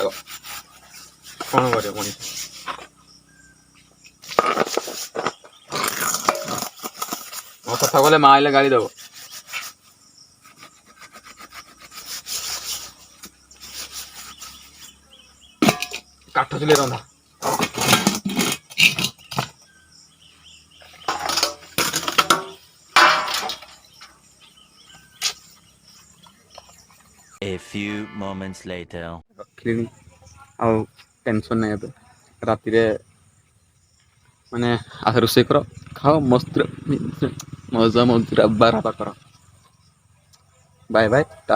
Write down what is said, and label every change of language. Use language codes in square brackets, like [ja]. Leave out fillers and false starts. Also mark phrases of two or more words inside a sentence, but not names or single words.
[or] କ'ଣ କରିବ ପୁଣି, ନ ସଫା କଲେ ମା ଆଇଲେ ଗାଳି ଦବ। କାଠ ଚୁଲି ରନ୍ଧା [en] A few moments later. [or] ରଖିଲିଣି, ଆଉ ଟେନସନ୍ ନାହିଁ ଏବେ। ରାତିରେ ମାନେ ରୋଷେଇ କର, ଖାଅ, ମସ୍ତ ମଜା ମଜୁରା ବାରାବା କର। ବାଏ ବାଏ ଟା।